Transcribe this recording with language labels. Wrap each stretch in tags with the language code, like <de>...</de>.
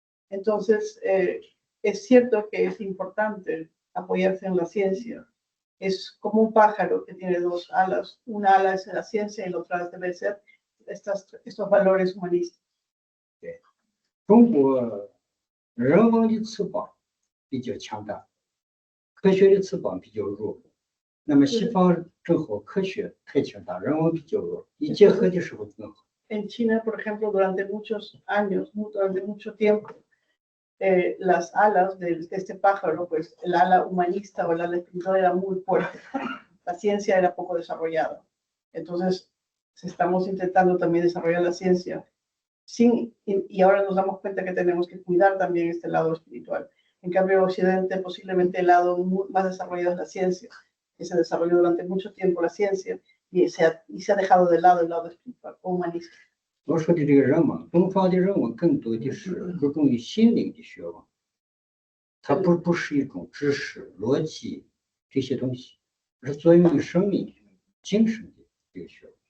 <es>Entonces, es cierto que es importante apoyarse en la ciencia. Es como un pájaro que tiene dos alas. Una ala es la ciencia y la otra debe ser estos valores humanistas.</es> <zh>中国人文的翅膀比较强大，科学的翅膀比较弱。那么西方正好科学太强大，人文比较弱，一结合的时候更好。</zh> <es>En China, por ejemplo, durante muchos años, durante mucho tiempo, las alas de este pájaro, pues el ala humanista o el ala espiritual era muy fuerte. La ciencia era poco desarrollada. Entonces, estamos intentando también desarrollar la ciencia y ahora nos damos cuenta que tenemos que cuidar también este lado espiritual. En cambio, en Occidente, posiblemente el lado más desarrollado es la ciencia, que se desarrolló durante mucho tiempo la ciencia y se ha dejado de lado el lado espiritual o humanista.</es> <zh>我说的这个人文，东方的人文更多的是注重于心灵的学问，它不是一种知识、逻辑这些东西，而是作用于生命、精神的这个学问。</zh>